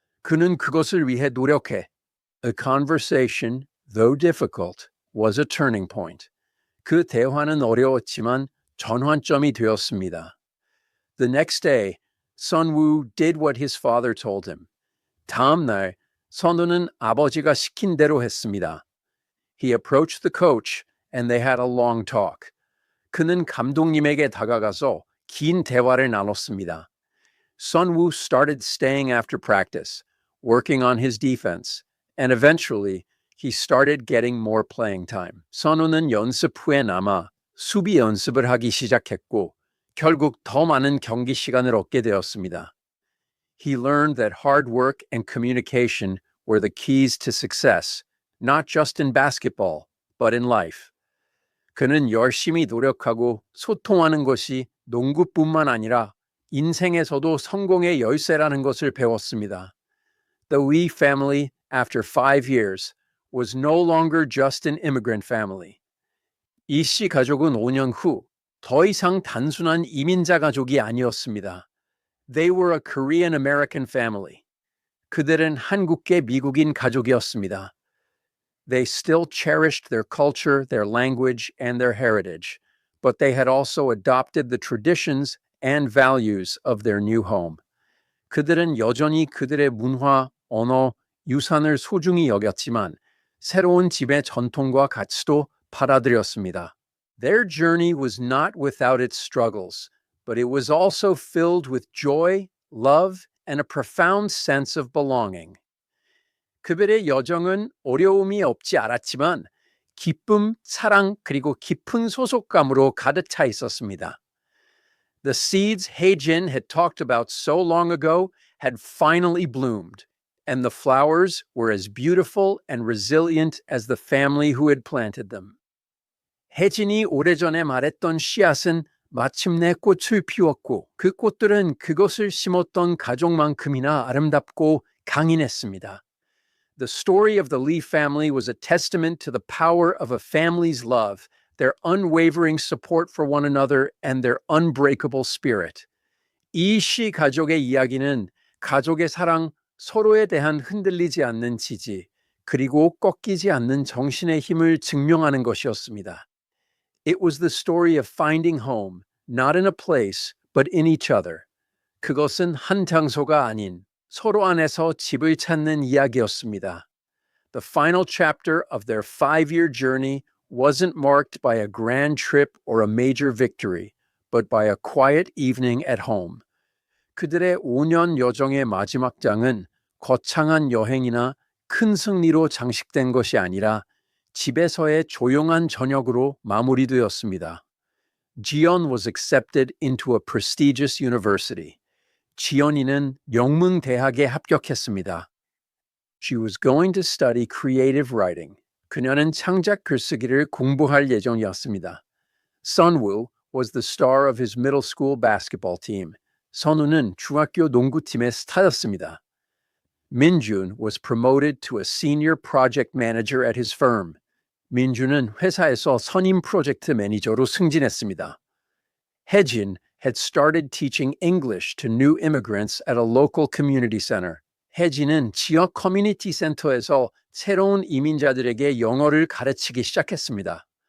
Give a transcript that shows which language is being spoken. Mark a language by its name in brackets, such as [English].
[Korean] 그는 그것을 위해 노력해. [English] A conversation, though difficult, was a turning point. [Korean] 그 대화는 어려웠지만 전환점이 되었습니다. [English] The next day, Sunwoo did what his father told him. [Korean] 다음 날, 선우는 아버지가 시킨 대로 했습니다. [English] He approached the coach and they had a long talk. [Korean] 그는 감독님에게 다가가서 긴 대화를 나눴습니다. [English] Sunwoo started staying after practice, working on his defense, and eventually he started getting more playing time. [Korean] 선우는 연습 후에 남아 수비 연습을 하기 시작했고 결국 더 많은 경기 시간을 얻게 되었습니다. [English] He learned that hard work and communication were the keys to success, not just in basketball, but in life. [Korean] 그는 열심히 노력하고 소통하는 것이 농구뿐만 아니라 인생에서도 성공의 열쇠라는 것을 배웠습니다. [English] The Wee family, after 5 years, was no longer just an immigrant family. [Korean] 이 씨 가족은 5년 후 더 이상 단순한 이민자 가족이 아니었습니다. [English] They were a Korean American family. [Korean] 그들은 한국계 미국인 가족이었습니다. [English] They still cherished their culture, their language, and their heritage, but they had also adopted the traditions and values of their new home. [Korean] 그들은 여전히 그들의 문화, 언어, 유산을 소중히 여겼지만 새로운 집의 전통과 가치도 받아들였습니다. [English] Their journey was not without its struggles, but it was also filled with joy, love, and a profound sense of belonging. [Korean] 그들의 여정은 어려움이 없지 않았지만 기쁨, 사랑, 그리고 깊은 소속감으로 가득 차 있었습니다. [English] The seeds He-jin had talked about so long ago had finally bloomed, and the flowers were as beautiful and resilient as the family who had planted them. [Korean] 혜진이 오래전에 말했던 씨앗은 마침내 꽃을 피웠고 그 꽃들은 그것을 심었던 가족만큼이나 아름답고 강인했습니다. [English] The story of the Lee family was a testament to the power of a family's love, their unwavering support for one another, and their unbreakable spirit. [Korean] 이 씨 가족의 이야기는 가족의 사랑, 서로에 대한 흔들리지 않는 지지, 그리고 꺾이지 않는 정신의 힘을 증명하는 것이었습니다. [English] It was the story of finding home, not in a place, but in each other. [Korean] 그것은 한 장소가 아닌 서로 안에서 집을 찾는 이야기였습니다. [English] The final chapter of their 5-year journey wasn't marked by a grand trip or a major victory, but by a quiet evening at home. [Korean] 그들의 5년 여정의 마지막 장은 거창한 여행이나 큰 승리로 장식된 것이 아니라 집에서의 조용한 저녁으로 마무리되었습니다. [English] Jiyeon was accepted into a prestigious university. [Korean] 지연이는 명문대학에 합격했습니다. [English] She was going to study creative writing. [Korean] 그녀는 창작 글쓰기를 공부할 예정이었습니다. [English] Sunwoo was the star of his middle school basketball team. [Korean] 선우는 중학교 농구팀의 스타였습니다. [English] Minjun was promoted to a senior project manager at his firm. [Korean] 민준은 회사에서 선임 프로젝트 매니저로 승진했습니다. [English] Haejin had started teaching English to new immigrants at a local community center. [Korean] 혜진은 지역 커뮤니티 센터에서 새로운 이민자들에게 영어를 가르치기 시작했습니다.